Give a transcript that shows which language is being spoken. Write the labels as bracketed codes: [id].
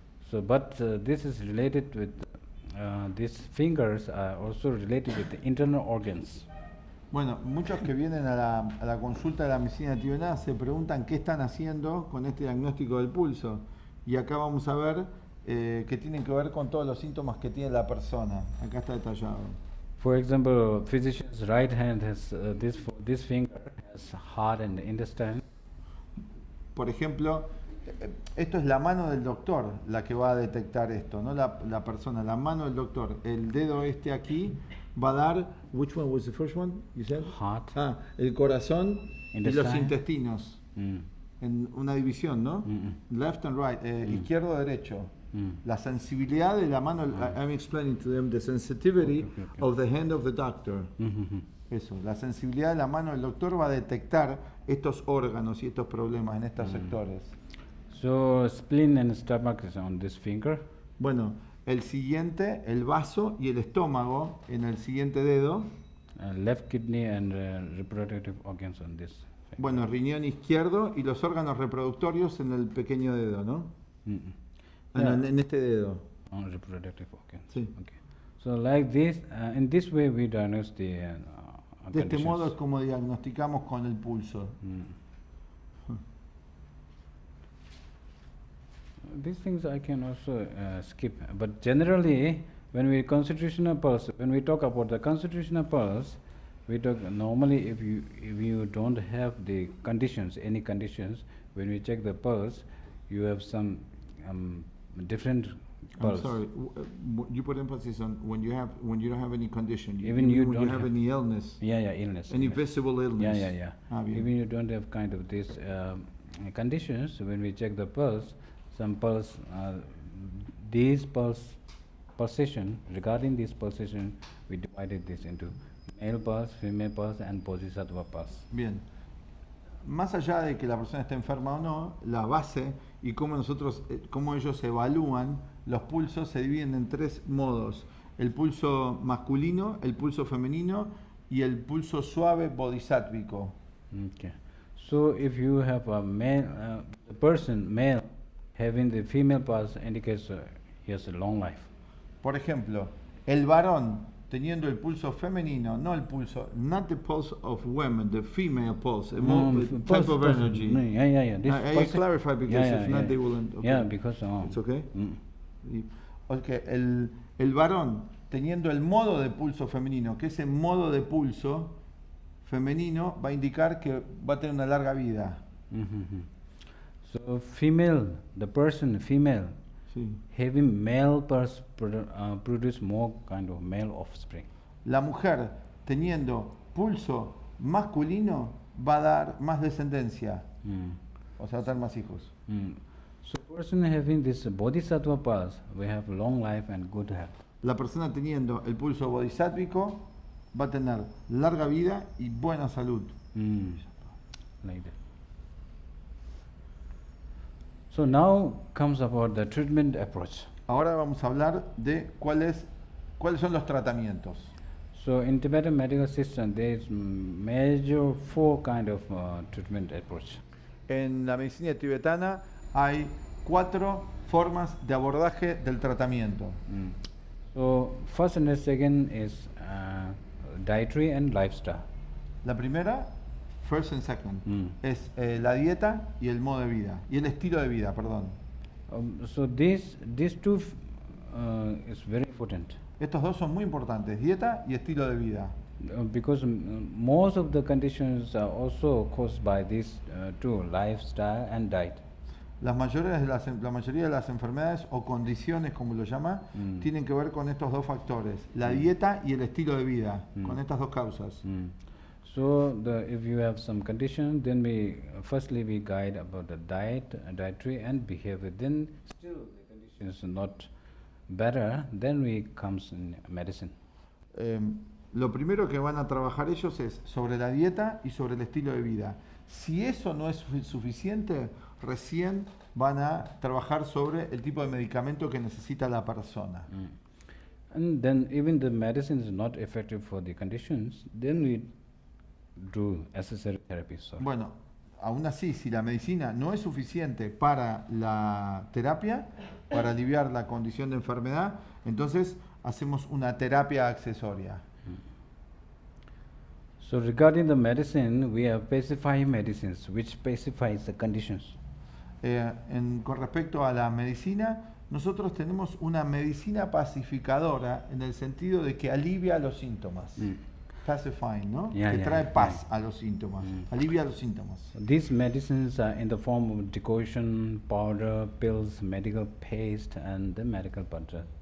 [en] So, but this is related with, these fingers are also related with the internal organs. [es] Bueno, muchos que vienen a la consulta de la medicina tibetana se preguntan qué están haciendo con este diagnóstico del pulso. Y acá vamos a ver que tienen que ver con todos los síntomas que tiene la persona. Acá está detallado. [en] For example, physician's right hand has this finger has heart and intestine. [es] Por ejemplo, esto es la mano del doctor la que va a detectar esto, no la persona, la mano del doctor. El dedo este aquí va a dar, [en] which one was the first one you said? Heart. [es] El corazón y los [en] Intestine. [es] intestinos. En una división, ¿no? [en] Left and right, [es] izquierdo, derecho. La sensibilidad de la mano, [en] I'm explaining to them the sensitivity Okay. of the hand of the doctor. [es] Eso, la sensibilidad de la mano del doctor va a detectar estos órganos y estos problemas en estos sectores. [en] So spleen and stomach is on this finger. [es] Bueno, el siguiente, el vaso y el estómago en el siguiente dedo. [en] Left kidney and reproductive organs on this finger. [es] Bueno, riñón izquierdo y los órganos reproductorios en el pequeño dedo, ¿no? En este dedo. [en] On reproductive organs. [es] Sí. [en] Okay. So like this, in this way we diagnose the [es] De este [en] conditions. [es] modo es como diagnosticamos con el pulso. [en] These things I can also skip, but generally, when we constitutional pulse, when we talk about the constitutional pulse, we talk normally if you don't have the conditions, any conditions, when we check the pulse, you have some different pulse. I'm sorry, you put emphasis on when you don't have any condition. Even you when don't you have any illness, Yeah, illness. any illness. visible illness. Yeah. [es] Bien. [en] Even you don't have kind of these conditions, when we check the pulse, some pulse, these pulsation, regarding this pulsation, we divided this into male pulse, female pulse, and bodhisattva pulse. [es] Bien. Más allá de que la persona esté enferma o no, la base y cómo cómo ellos evalúan los pulsos se dividen en tres modos: el pulso masculino, el pulso femenino y el pulso suave bodhisátvico. [en] Okay. So if you have a male, the person, male, having the female pulse indicates he has a long life. [es] Por ejemplo, el varón teniendo el pulso femenino, no el pulso, [en] not the pulse of women, the female pulse, a type of energy. Yeah. This I pulse- clarify because if not they will. Okay. Yeah, because It's okay. Mm. [es] Okay, el varón teniendo el modo de pulso femenino, que ese modo de pulso femenino va a indicar que va a tener una larga vida. [en] So female, the person female [es] Sí. [en] having male pulse produce more kind of male offspring. [es] La mujer teniendo pulso masculino va a dar más descendencia, o sea, va a tener más hijos. [en] So person having this bodhisattva pulse, we have long life and good health. [es] La persona teniendo el pulso bodhisátvico va a tener larga vida y buena salud. [en] Like that. So now comes about the treatment approach. [es] Ahora vamos a hablar de cuáles son los tratamientos. [en] So in Tibetan medical system, there is major four kind of treatment approach. [es] En la medicina tibetana hay 4 formas de abordaje del tratamiento. [en] So first and the second is dietary and lifestyle. [es] La primera, [en] first and second, [es] es la dieta y el modo de vida, y el estilo de vida, perdón. [en] So these two is very important [es] Estos dos son muy importantes, dieta y estilo de vida. [en] because most of the conditions are also caused by these two, lifestyle and diet. [es] La mayoría de las enfermedades o condiciones, como lo llama, tienen que ver con estos dos factores, la dieta y el estilo de vida, con estas dos causas. [en] So if you have some condition, then firstly we guide about the dietary and behavior. Then still the conditions are not better, then we comes in medicine. [es] Lo primero que van a trabajar ellos es sobre la dieta y sobre el estilo de vida. Si eso no es suficiente, recién van a trabajar sobre el tipo de medicamento que necesita la persona. [en] And then even the medicine is not effective for the conditions, then we do accessory therapy. [es] Bueno, aún así, si la medicina no es suficiente para la terapia, para aliviar la condición de enfermedad, entonces hacemos una terapia accesoria. [en] So regarding the medicine, we have specified medicines which specifies the conditions. [es] Con respecto a la medicina, nosotros tenemos una medicina pacificadora en el sentido de que alivia los síntomas. Pacifying, ¿no? Que trae paz a los síntomas, alivia los síntomas. [en] These medicines are in the form of decoction, powder, pills, medical paste, and the medical butter.